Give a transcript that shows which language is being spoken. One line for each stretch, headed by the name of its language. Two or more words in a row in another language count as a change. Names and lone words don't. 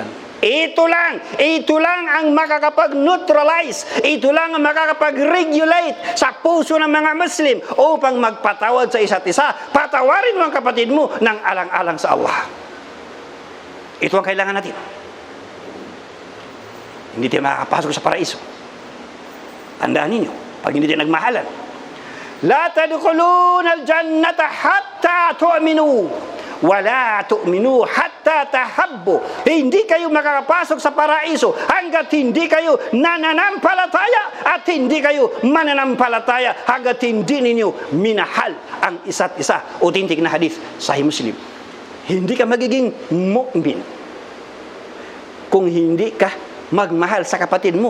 Filipino: Ito lang ang makakapag-neutralize, ito lang ang makakapag-regulate sa puso ng mga Muslim upang magpatawad sa isa't isa. Patawarin mo ang kapatid mo ng alang-alang sa Allah. Ito ang kailangan natin. Hindi tayo makakapasok sa paraiso. Tandaan ninyo, pag hindi tayo nagmahalan,
Arabic: لا تدخلون الجنة حتى تؤمنوا ولا تؤمنوا حتى تحابوا.
Filipino: Hindi kayo makakapasok sa paraiso hanggat hindi kayo nananampalataya at hindi kayo mananampalataya hanggat hindi ninyo minahal ang isa't isa. Authentic na hadith, Sahih Muslim. Hindi ka magiging mu'min kung hindi ka magmahal sa kapatid mo.